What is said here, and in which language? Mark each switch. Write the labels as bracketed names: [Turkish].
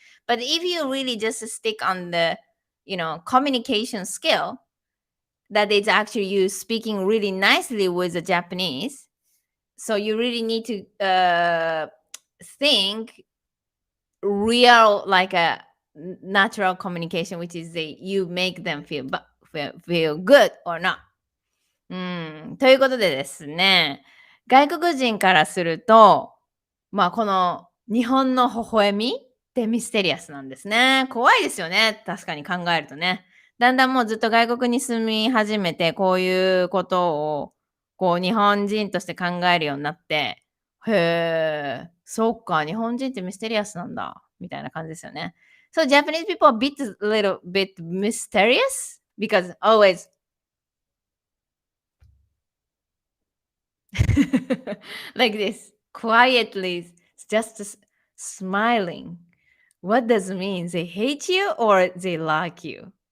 [English] But if you really just stick on the communication skill, that it's actually you speaking really nicely with the Japanese, so you really need to think real like a natural communication, which is you make them feel good or not. [Japanese] ということでですね、外国人からすると、この日本の微笑みってミステリアスなんですね。怖いですよね。確かに考えるとね。だんだんもうずっと外国に住み始めて、こういうことを、日本人として考えるようになって、へえ、そっか、日本人ってミステリアスなんだ、みたいな感じですよね。 [English] So Japanese people are a little bit mysterious because always like this, quietly, just smiling. What does it mean? They hate you or they like you?